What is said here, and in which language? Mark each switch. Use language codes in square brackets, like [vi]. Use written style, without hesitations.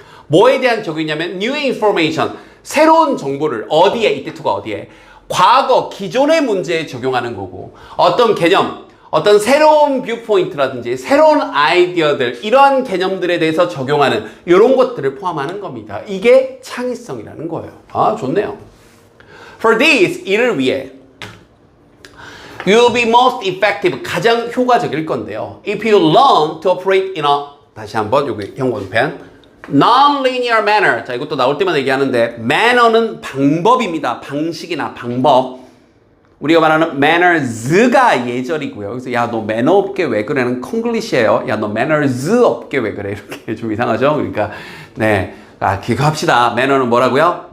[ko] 뭐에 대한 적용이냐면 [en] new information, [ko] 새로운 정보를 어디에, 이때 to가 어디에, 과거, 기존의 문제에 적용하는 거고, 어떤 개념, 어떤 새로운 뷰포인트라든지 새로운 아이디어들, 이러한 개념들에 대해서 적용하는 이런 것들을 포함하는 겁니다. 이게 창의성이라는 거예요. 아, 좋네요. [en] For this, [ko] 이를 위해 [en] you will be most effective, [ko] 가장 효과적일 건데요. [en] If you learn to operate in a, [ko] 다시 한번 여기 형광펜, [en] non-linear manner. [ko] 자, 이것도 나올 때마다 얘기하는데 manner는 방법입니다. 방식이나 방법. 우리가 말하는 manners가 예절이고요. 그래서 야, 너 매너 없게 왜 그래는 콩글리시예요. 야, 너 manners 없게 왜 그래. 이렇게 좀 이상하죠? 그러니까 네, 기억합시다. manner는 뭐라고요?